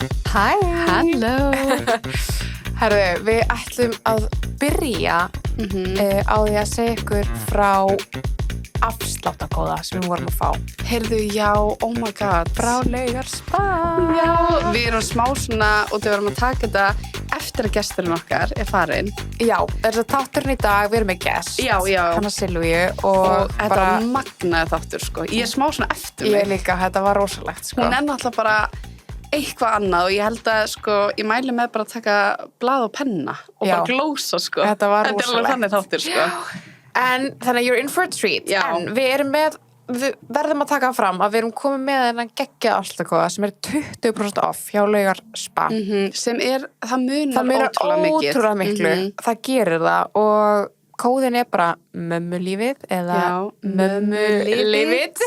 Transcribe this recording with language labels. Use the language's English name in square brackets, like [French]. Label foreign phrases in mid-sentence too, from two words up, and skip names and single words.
[Icelandic] Hæ! Halló! Herðu, við ætlum að byrja á því að segja ykkur frá afsláttakóða sem við vorum að fá. Heyrðu, já, [English] oh my god. [Icelandic] Frá Laugarspa. Já, við erum smá svona, og við vorum að taka þetta eftir að gesturinn okkar er farinn. Já, þess að þátturinn í dag, við erum með gest. Já. Hanna Silvíu Og þetta var magnaði þáttur, sko. Ég er smá svona eftir mig. Ég líka, þetta var rosalegt, sko. Hún er náttúrulega bara eitthvað annað og ég held að, sko, ég mæli með bara að taka blað og penna og bara glósa, sko. Þetta var rosalegt. Þetta er alveg þannig þáttur, sko. En þannig að [English] you're in for a treat. [Icelandic] Já. En við verðum að taka fram að við erum komið með þennan geggja afsláttakóða sem er 20% off hjá Laugarspa. Sem er, það munar ótrúlega miklu. Það gerir það og kóðin er bara mömmulífið eða mömmulífið.